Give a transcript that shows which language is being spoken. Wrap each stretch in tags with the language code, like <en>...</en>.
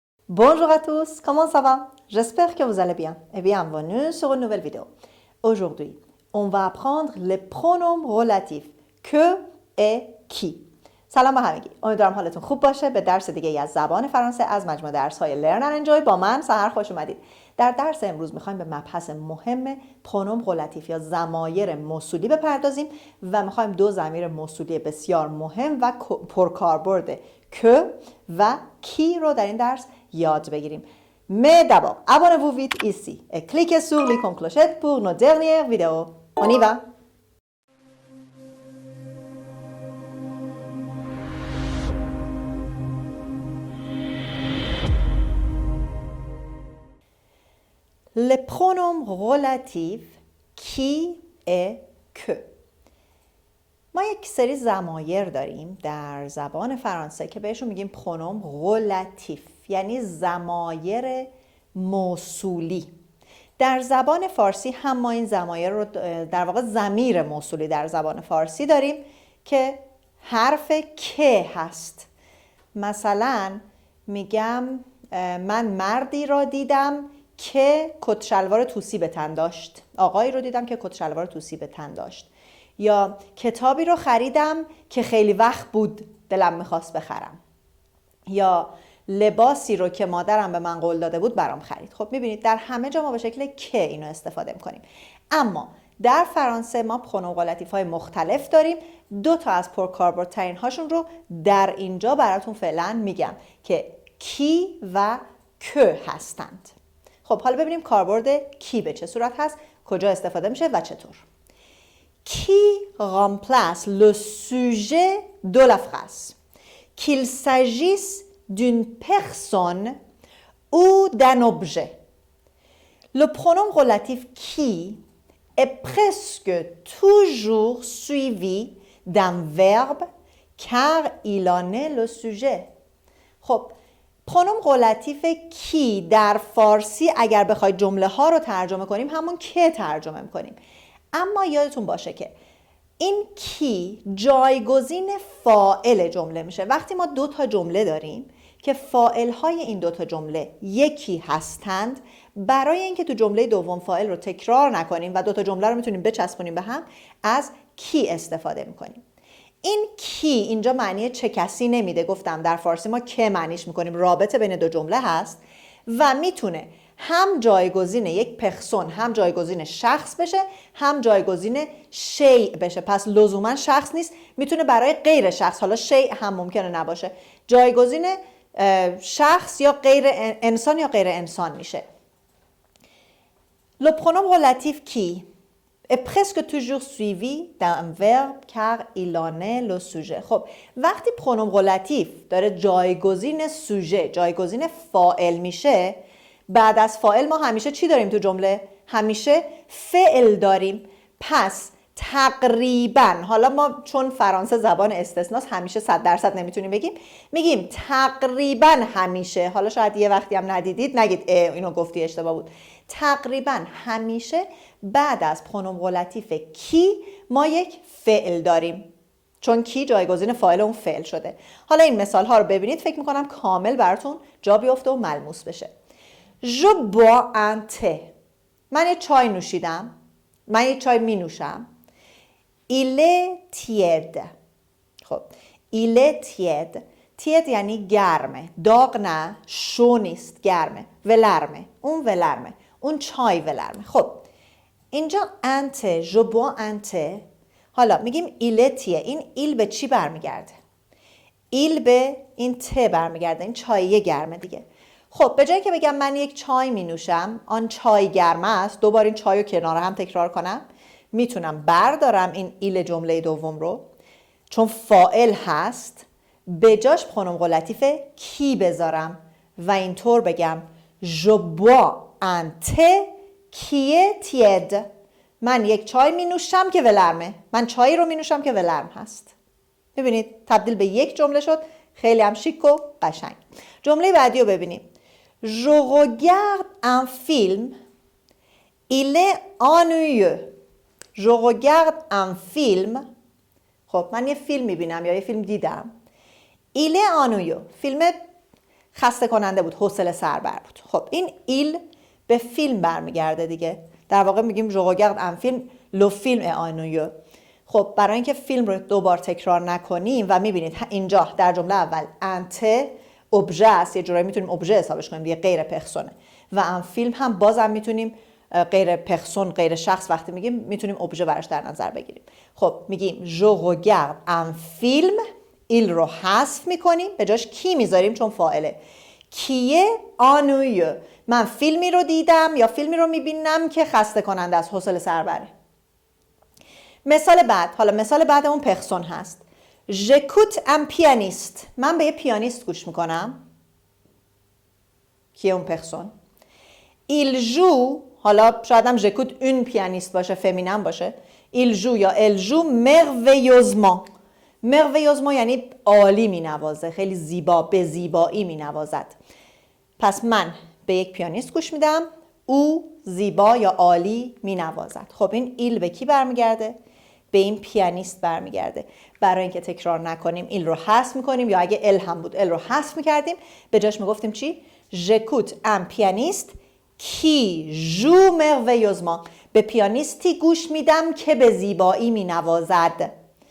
<fr>Bonjour à tous, comment ça va? J'espère que vous allez bien et bienvenue sur une nouvelle vidéo. Aujourd'hui, on va apprendre les pronoms relatifs que et qui.</fr> <fa>سلام به همگی. امیدوارم حالتون خوب باشه. به درس دیگه از زبان فرانسه از مجموعه درس‌های Learn and Enjoy با من سحر خوش اومدید. در درس امروز می‌خوایم به مبحث مهم پرونوم relatif یا ضمایر موصولی بپردازیم و می‌خوایم دو ضمیر موصولی بسیار مهم و پرکاربرد که و کی رو در این درس یاد بگیریم.</fa> <fr>Mais d'abord, abonnez-vous vite ici et cliquez sur l'icône clochette pour nos dernières vidéos. On y va! Les pronoms relatifs qui et que.</fr> <fa>ما یک سری ضمایر داریم در زبان فرانسه که بهشون میگیم پرونوم relatif، یعنی ضمایر موصولی. در زبان فارسی هم ما این ضمایر رو در واقع ضمیر موصولی در زبان فارسی داریم که حرف که هست. مثلا میگم من مردی را دیدم که کت شلوار توسی به تن داشت. آقایی رو دیدم که کت شلوار توسی به تن داشت. یا کتابی رو خریدم که خیلی وقت بود دلم میخواست بخرم. یا لباسی رو که مادرم به من قول داده بود برام خرید. خب میبینید در همه جا ما به شکل که اینو استفاده میکنیم. اما در فرانسه ما پرونوم relatif های مختلف داریم. دو تا از پرکاربردترین هاشون رو در اینجا براتون فعلا میگم که کی و که هستند. خب حالا ببینیم کاربرد کی به چه صورت هست، کجا استفاده میشه و چطور.</fa> <fr>Qui remplace le sujet de la phrase, qu'il s'agisse d'une personne ou d'un objet. Le pronom relatif qui est presque toujours suivi d'un verbe car il en est le sujet.</fr> <fa>خب پرونوم relatif کی در فارسی اگر بخواید جمله ها رو ترجمه کنیم همون که ترجمه میکنیم. اما یادتون باشه که این کی جایگزین فاعل جمله میشه. وقتی ما دو تا جمله داریم که فاعل های این دو تا جمله یکی هستند، برای اینکه تو جمله دوم فاعل رو تکرار نکنیم و دو تا جمله رو میتونیم بچسبونیم به هم، از کی استفاده میکنیم. این کی اینجا معنی چه کسی نمیده. گفتم در فارسی ما که معنیش میکنیم رابطه بین دو جمله هست و میتونه هم جایگزین یک پرسون، هم جایگزین شخص بشه، هم جایگزین شیء بشه. پس لزوما شخص نیست، میتونه برای غیر شخص، حالا شیء هم ممکنه نباشه، جایگزین شخص یا غیر انسان یا غیر انسان میشه.</fa> <fr>Le pronom relatif qui est presque toujours suivi d'un verbe car il en est le sujet.</fr> <fa>خب وقتی پرونوم relatif داره جایگزین سوژه، جایگزین فاعل میشه، بعد از فاعل ما همیشه چی داریم تو جمله؟ همیشه فعل داریم. پس تقریبا، حالا ما چون فرانسه زبان استثناست همیشه 100% نمیتونیم بگیم، میگیم تقریبا همیشه. حالا شاید یه وقتی هم ندیدید نگید اینو گفتی اشتباه بود. تقریبا همیشه بعد از پرونوم relatif کی ما یک فعل داریم، چون کی جایگزین فاعل اون فعل شده. حالا این مثال ها رو ببینید، فکر میکنم کامل براتون جا بیفته و ملموس بشه.</fa> <fr>Je bois un thé.</fr> <fa>من یه چای نوشیدم. من یه چای می نوشم.</fa> <fr>Il est tiède. خب il est tiède.</fr> <fa>tiède یعنی گرمه. داغ نه، شو نیست، گرمه. ولرمه. اون ولرمه. اون چای ولرمه. خب اینجا</fa> <fr>un thé. Je bois un thé.</fr> <fa>حالا میگیم</fa> <fr>il est tiède.</fr> <fa>این il به چی برمیگرده؟ il به این ته برمیگرده. این چای گرمه دیگه. خب به جایی که بگم من یک چای می نوشم، آن چای گرم است، دوباره این چای رو کنار هم تکرار کنم، میتونم بردارم این ایل جمله دوم رو، چون فاعل هست، به جاش پرونوم relatif کی بذارم و اینطور بگم</fa> <fr>Je bois un thé qui est tiède.</fr> <fa>من یک چای می نوشم که ولرمه. من چایی رو می نوشم که ولرم هست. ببینید تبدیل به یک جمله شد، خیلی هم شیک و قشنگ. جمله بعدی رو ببینید.</fa> <fr>Je regarde un film, il est ennuyeux. Je regarde un film.</fr> <fa>خب من یه فیلم میبینم یا یه فیلم دیدم.</fa> <fr>Il est ennuyeux.</fr> <fa>فیلم خسته کننده بود، حوصله سربر بود. خب این ایل به فیلم برمیگرده دیگه. در واقع میگیم جو</fa> <fr>regarde un film le film est ennuyeux.</fr> <fa>خب برای اینکه فیلم رو دوبار تکرار نکنیم و میبینید اینجا در جمله اول انت ابژه است، یه جورایی میتونیم ابژه حسابش کنیم دیگه، غیر پرسونه. و ان فیلم هم بازم میتونیم غیر پرسون، غیر شخص وقتی میگیم میتونیم ابژه براش در نظر بگیریم. خب میگیم جو</fa> <fr>regarde un film،</fr> <fa>ایل رو حذف میکنیم، به جاش کی میذاریم چون فاعله. کیه ennuyeux، من فیلمی رو دیدم یا فیلمی رو میبینم که خسته کننده است، حوصله سربره. مثال بعد، حالا مثال بعدمون پرسون هست.</fa> <fr>j'écoute un pianiste،</fr> <fa>من به یه پیانیست گوش میکنم. کیه اون پرسون؟</fa> <fr>il joue،</fr> <fa>حالا شاید هم</fa> <fr>j'écoute une pianiste</fr> <fa>باشه، فمینن باشه.</fa> <fr>il joue یا elle joue merveilleusement.</fr> <fa>merveilleusement یعنی عالی مینوازه، خیلی زیبا، به زیبایی مینوازد. پس من به یک پیانیست گوش میدم، او زیبا یا عالی مینوازد. خب این ایل به کی برمیگرده؟ به این پیانیست برمیگرده. برای اینکه تکرار نکنیم ایل رو حذف میکنیم، یا اگه ال هم بود ال رو حذف میکردیم، به جاش میگفتیم چی؟</fa> <fr>j'écoute un pianiste qui joue merveilleusement،</fr> <fa>به پیانیستی گوش میدم که به زیبایی مینوازد.</fa>